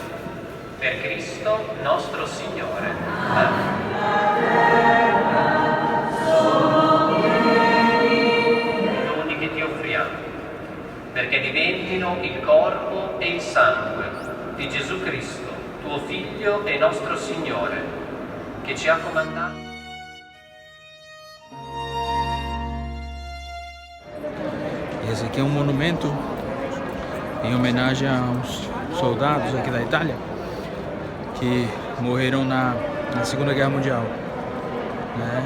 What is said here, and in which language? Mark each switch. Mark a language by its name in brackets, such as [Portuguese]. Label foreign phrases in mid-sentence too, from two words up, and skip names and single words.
[Italian] Per Cristo nostro Signore. Doni che ti offriamo perché diventino il corpo e il sangue di Gesù Cristo, tuo Figlio e nostro Signore, che ci ha comandato. [Portuguese] Esse aqui é um monumento em homenagem aos soldados aqui da Itália que morreram na Segunda Guerra Mundial, né?